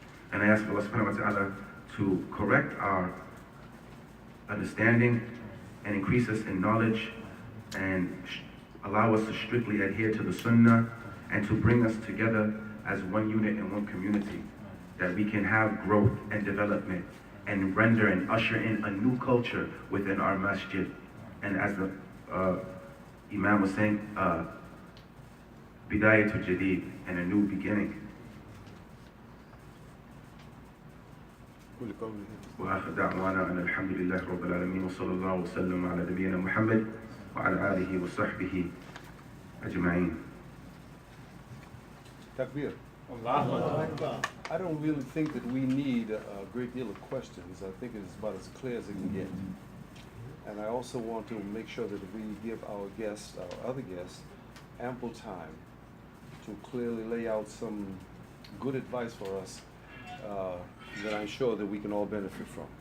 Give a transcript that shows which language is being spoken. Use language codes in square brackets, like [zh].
[en] And I ask Allah subhanahu wa ta'ala to correct our understanding and increase us in knowledge and allow us to strictly adhere to the sunnah and to bring us together as one unit and one community, that we can have growth and development and render and usher in a new culture within our masjid. And as the Imam was saying, bidayatul jadid, and a new beginning. [ar] وآخر دعوانا أن الحمد لله رب العالمين وصلى الله وسلم على نبينا محمد وعلى آله وصحبه أجمعين. Takbir. Akbar. [en] I don't really think that we need a great deal of questions. I think it's about as clear as it can get. And I also want to make sure that we give our guests, our other guests, ample time to clearly lay out some good advice for us that I'm sure that we can all benefit from.